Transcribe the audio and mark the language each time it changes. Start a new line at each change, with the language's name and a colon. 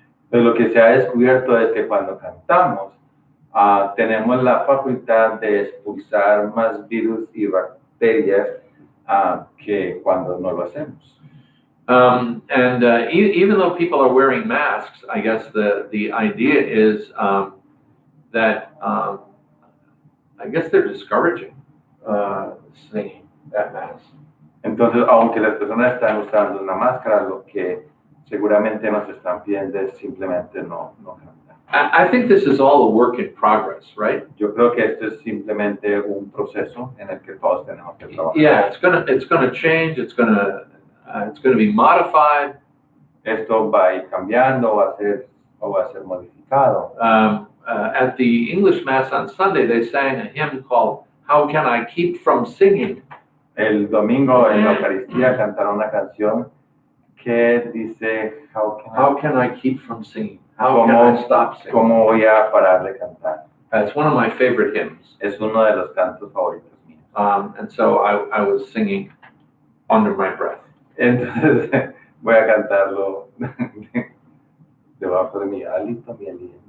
Spanish: Pero lo que se ha descubierto es que cuando cantamos, tenemos la facultad de expulsar más virus y bacterias que cuando no lo hacemos.
English: Even though people are wearing masks, I guess the idea is that I guess they're discouraging singing at Mass.
Spanish: Entonces, aunque las personas están usando una máscara, lo que seguramente nos están pidiendo es simplemente no cantar.
English: I think this is all a work in progress, right?
Spanish: Yo creo que esto es simplemente un proceso en el que todos tenemos que trabajar.
English: Yeah, it's gonna change. It's gonna be modified.
Spanish: Esto va a ir cambiando, va a ser modificado.
English: At the English Mass on Sunday, they sang a hymn called "How Can I Keep From Singing?"
Spanish: El domingo en la Eucaristía cantaron una canción que dice
English: How can I keep from singing? How can I stop singing?
Spanish: ¿Cómo voy a parar de cantar?
English: It's one of my favorite hymns.
Spanish: Es uno de los cantos favoritos míos.
English: And so I was singing under my breath.
Spanish: Entonces voy a cantarlo debajo de mi aliento, mi aliento.